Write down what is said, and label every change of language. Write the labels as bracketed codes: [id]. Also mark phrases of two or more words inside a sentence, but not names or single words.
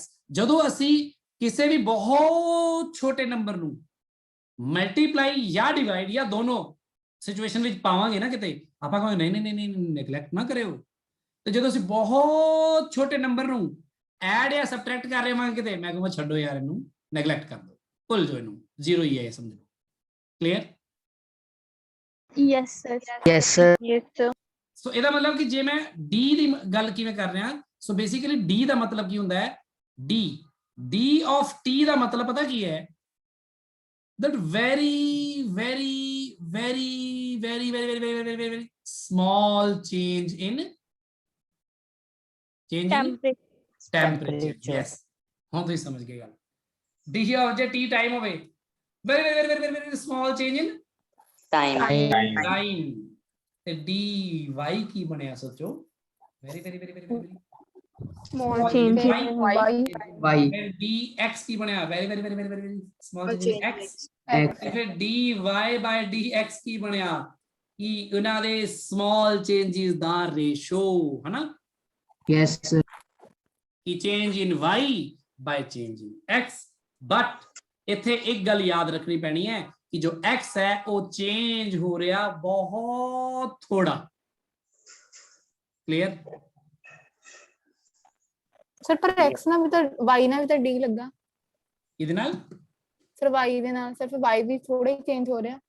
[pa] ਜਦੋਂ ਅਸੀਂ ਕਿਸੇ ਵੀ ਬਹੁਤ ਛੋਟੇ ਨੰਬਰ ਨੂੰ ਮਲਟੀਪਲਾਈ ਜਾਂ ਡਿਵਾਈਡ ਜਾਂ ਦੋਨੋਂ ਸਿਚੁਏਸ਼ਨ ਵਿੱਚ ਪਾਵਾਂਗੇ ਨਾ ਕਿਤੇ, ਆਪਾਂ ਕਹਾਂਗੇ ਨਹੀਂ ਨੈਗਲੈਕਟ ਨਾ ਕਰਿਓ। ਤੇ ਜਦੋਂ ਅਸੀਂ ਬਹੁਤ ਛੋਟੇ ਨੰਬਰ ਨੂੰ ਐਡ ਜਾਂ ਸਬਟ੍ਰੈਕਟ ਕਰ ਰਹੇ ਹਾਂ ਕਿਤੇ, ਮੈਂ ਕਹਾਂ ਛੱਡੋ ਯਾਰ, ਇਹਨੂੰ ਨੈਗਲੈਕਟ ਕਰ ਦਿਓ, ਭੁੱਲ ਜਾਓ, ਇਹਨੂੰ 0 ਹੀ ਹੈ ਸਮਝ ਲਓ। ਕਲੀਅਰ? [en] yes sir. yes sir. yes sir. [pa] ਸੋ ਇਹਦਾ ਮਤਲਬ ਕਿ ਜੇ ਮੈਂ ਡੀ ਦੀ ਗੱਲ ਕਿਵੇਂ ਕਰ ਰਿਹਾ, ਸੋ ਬੇਸਿਕਲੀ ਡੀ ਦਾ ਮਤਲਬ ਕੀ ਹੁੰਦਾ ਹੈ? [en] d of t [pa] ਦਾ ਮਤਲਬ ਪਤਾ ਕੀ ਹੈ? [en] that very small change in temperature. Yes, [pa] ਹੁਣ ਤੁਸੀਂ ਸਮਝ ਗਏ ਗੱਲ। [en] D of [pa] ਜੇ T time ਹੋਵੇ, [en] very small change in Time. time, [pa] ਤੇ dy ਕੀ ਬਣਿਆ ਸੋਚੋ, [en] very small change y, in y Y. [pa] ਫਿਰ dx ਕੀ ਬਣਿਆ, [en] very small change in x, [pa] ਤੇ ਫਿਰ [en] dy by dx [pa] ਕੀ ਬਣਿਆ, ਕਿ ਉਹਨਾਂ ਦੇ [en] small changes ਦਾ ratio, ਹਨਾ, Yes, sir. [pa] ਕਿ [en] change in y by change in x, [pa] but ਇੱਥੇ ਇੱਕ ਗੱਲ ਯਾਦ ਰੱਖਣੀ ਪੈਣੀ ਹੈ ਕਿ ਜੋ x ਹੈ ਉਹ ਚੇਂਜ ਹੋ ਰਿਹਾ ਬਹੁਤ ਥੋੜਾ। ਕਲੀਅਰ? ਸਰ ਪਰ x ਨਾਲ ਵੀ ਤਾਂ y ਨਾਲ ਵੀ ਤਾਂ d ਲੱਗਾ, ਇਹਦੇ ਨਾਲ ਸਰ y ਦੇ ਨਾਲ ਸਿਰਫ y ਵੀ ਥੋੜਾ ਹੀ ਚੇਂਜ ਹੋ ਰਿਹਾ।